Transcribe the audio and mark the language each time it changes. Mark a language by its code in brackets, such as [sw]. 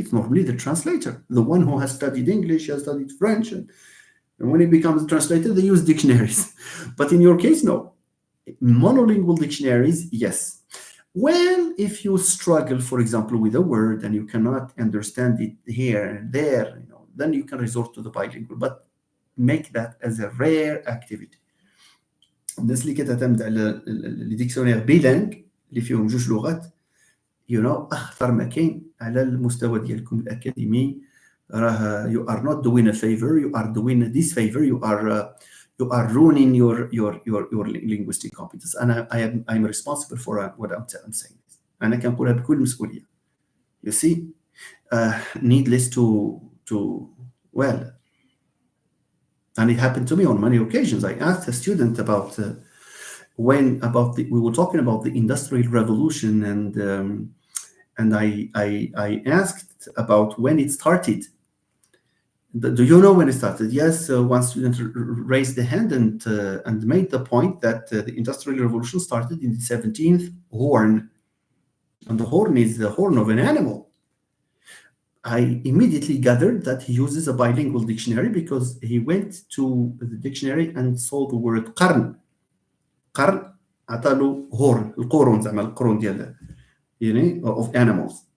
[en] It's normally the translator, the one who has studied English, has studied French, and when he becomes a translator, they use dictionaries. But in your case, no. Monolingual dictionaries, yes. Well, if you struggle, for example, with a word and you cannot understand it here and there, you know, then you can resort to the bilingual, but make that as a rare activity. [ar] الناس اللي كتعتمد على لي ديكسيونير بيلانغ اللي فيهم جوج لغات اخطر ما كاين على المستوى ديالكم الاكاديمي. [en] راه you are not doing a favor, you are doing a disfavor, you are ruining your linguistic competence. and I'm responsible for what I'm saying. [ar] انا كنقولها بكل مسؤوليه. [en] You see, needless to well, and it happened to me on many occasions. I asked a student about we were talking about the Industrial Revolution, and I asked about when it started. Do you know when it started? Yes, one student raised the hand and made the point that the Industrial Revolution started in the 17th horn, and the horn is the horn of an animal. I immediately gathered that he uses a bilingual dictionary because he went to the dictionary and saw the word قرن. [ar] قرن عطاله horn, القرون زعما القرون ديال [en] of animals.